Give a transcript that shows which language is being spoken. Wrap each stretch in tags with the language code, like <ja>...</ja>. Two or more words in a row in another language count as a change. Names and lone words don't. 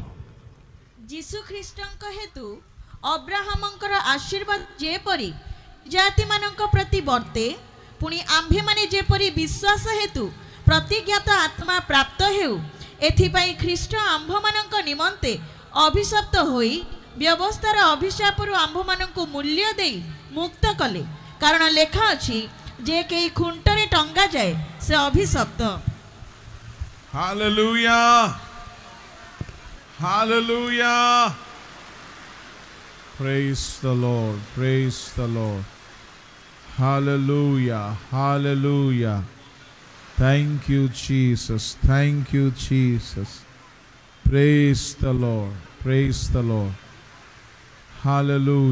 <or>ଯୀଶୁ ଖ୍ରୀଷ୍ଟଙ୍କ ହେତୁ ଅବ୍ରାହମଙ୍କର ଆଶୀର୍ବାଦ ଯେପରି ଜାତିମାନଙ୍କ ପ୍ରତି ବର୍ତ୍ତେ, ପୁଣି ଆମ୍ଭେମାନେ ଯେପରି ବିଶ୍ୱାସ ହେତୁ ପ୍ରତିଜ୍ଞାତ ଆତ୍ମା ପ୍ରାପ୍ତ ହେଉ, ଏଥିପାଇଁ ଖ୍ରୀଷ୍ଟ ଆମ୍ଭମାନଙ୍କ ନିମନ୍ତେ ଅଭିଶପ୍ତ ହୋଇ ବ୍ୟବସ୍ଥାର ଅଭିଶାପରୁ ଆମ୍ଭମାନଙ୍କୁ ମୂଲ୍ୟ ଦେଇ ମୁକ୍ତ କଲେ। କାରଣ ଲେଖା ଅଛି, ଯେ କେହି ଖୁଣ୍ଟରେ ଟଙ୍ଗା ଯାଏ ସେ ଅଭିଶପ୍ତ। ହାଲେଲୁୟା, ହାଲେଲୁୟା।</or> <en>Praise the Lord, praise the Lord. Hallelujah, hallelujah. Thank you Jesus, thank you Jesus. Praise the Lord, praise the Lord.</en>